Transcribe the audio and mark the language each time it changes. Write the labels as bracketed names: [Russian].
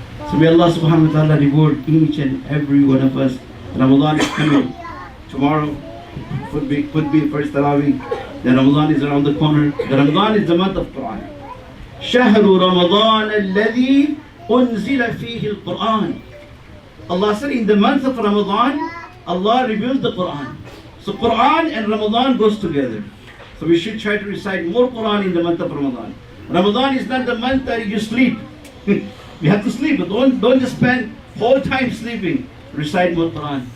[English] So may Allah subhanahu wa ta'ala reward each and every one of us. Ramadan is coming. Tomorrow could be first Taraweeh. Then Ramadan is around the corner. The Ramadan is the month of Quran. [Arabic] شهر رمضان الذي أنزل فيه القرآن. [English] Allah said in the month of Ramadan, Allah revealed the Quran. So Quran and Ramadan goes together. So we should try to recite more Quran in the month of Ramadan. Ramadan is not the month that you sleep. You have to sleep, but don't just spend whole time sleeping. Recite more Quran.